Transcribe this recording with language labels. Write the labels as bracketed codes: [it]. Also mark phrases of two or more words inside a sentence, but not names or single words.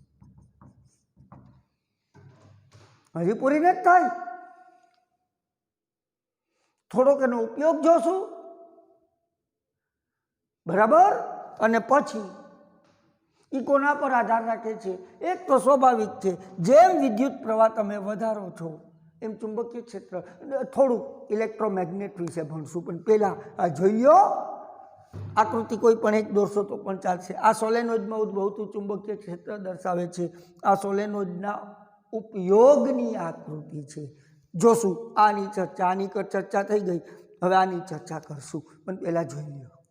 [gu] હજી પૂરી નથી થાય, થોડોક એનો ઉપયોગ જોશું, બરાબર. અને પછી એ કોના પર આધાર રાખે છે? એક તો સ્વાભાવિક છે, જેમ વિદ્યુત પ્રવાહ તમે વધારો છો એમ ચુંબકીય ક્ષેત્ર થોડૂ ઇલેક્ટ્રોમેગ્નેટ વિષે ભણશું પણ પહેલા આ જોઈ લો આકૃતિ કોઈ પણ એક દોરશો તો પણ ચાલશે। આ સોલેનોઇડમાં ઉદ્ભવતું ચુંબકીય ક્ષેત્ર દર્શાવે છે। આ સોલેનોઇડના ઉપયોગની આકૃતિ છે। જોશું આની ચર્ચા થઈ ગઈ, હવે આની ચર્ચા કરશું પણ પહેલા જોઈ લો।